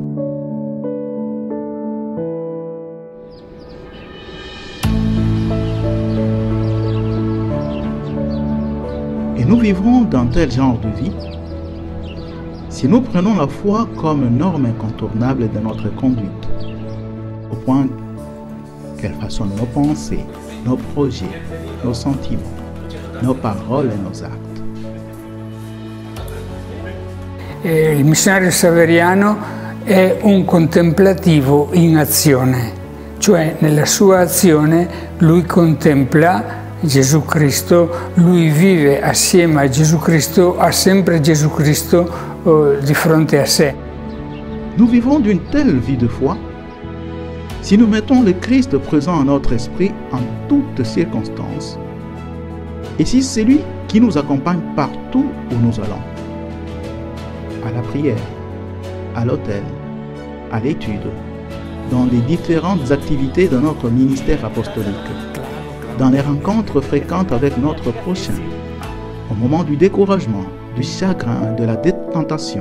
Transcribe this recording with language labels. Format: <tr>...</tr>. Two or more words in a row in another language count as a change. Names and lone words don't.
<fr>Et nous vivrons dans tel genre de vie si nous prenons la foi comme norme incontournable de notre conduite, au point qu'elle façonne nos pensées, nos projets, nos sentiments, nos paroles et nos actes.</fr> <it>Il missionario saveriano è un contemplativo in azione, cioè nella sua azione lui contempla Gesù Cristo, lui vive assieme a Gesù Cristo, ha sempre Gesù Cristo di fronte a sé.</it> <fr>Nous vivons d'une telle vie de foi si nous mettons le Christ présent en notre esprit en toutes circonstances, et si c'est lui qui nous accompagne partout où nous allons, à la prière, à l'autel, à l'étude, dans les différentes activités de notre ministère apostolique, dans les rencontres fréquentes avec notre prochain, au moment du découragement, du chagrin, de la tentation.</fr>